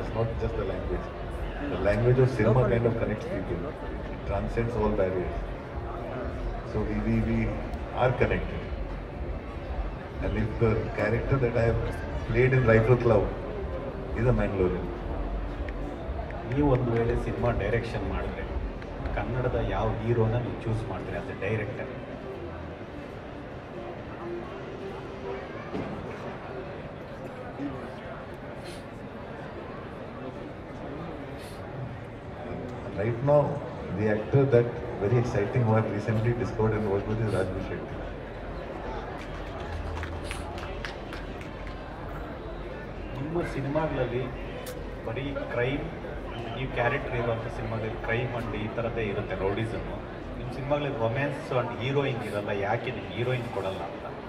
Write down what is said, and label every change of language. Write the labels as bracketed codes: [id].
[en] It's not just the language. The language of cinema kind of connects people. It transcends all barriers. So we are connected. And if the character that I have played in Rifle Club is a Mangalorean. [kn] ನೀವು ಒಂದು ವೇಳೆ cinema direction ಮಾಡಿದ್ರೆ ಕನ್ನಡದ ಯಾವ ಹೀರೋನ ನೀವು choose ಮಾಡ್ತೀರಿ [en] As a director? Right now, the actor that very exciting who I've recently discovered and worked with is Rajbi Shetty. [kn] ನಿಮ್ಮ ಸಿನಿಮಾಗಳಲ್ಲಿ ಬರೀ ಕ್ರೈಮ್ ಈ ಕ್ಯಾರೆಕ್ಟರ್ ಇರುವಂಥ ಸಿನಿಮಾದಲ್ಲಿ ಕ್ರೈಮ್ ಅಂಡ್ ಈ ಥರದ್ದೇ ಇರುತ್ತೆ ರೌಡಿಸಮ್ಮು. ನಿಮ್ಮ ಸಿನಿಮಾಗಳಲ್ಲಿ ರೊಮ್ಯಾನ್ಸ್ ಅಂಡ್ ಹೀರೋಯಿನ್ ಇರಲ್ಲ, ಯಾಕೆ ನೀವು ಹೀರೋಯಿನ್ ಕೊಡಲ್ಲ ಅಂತ?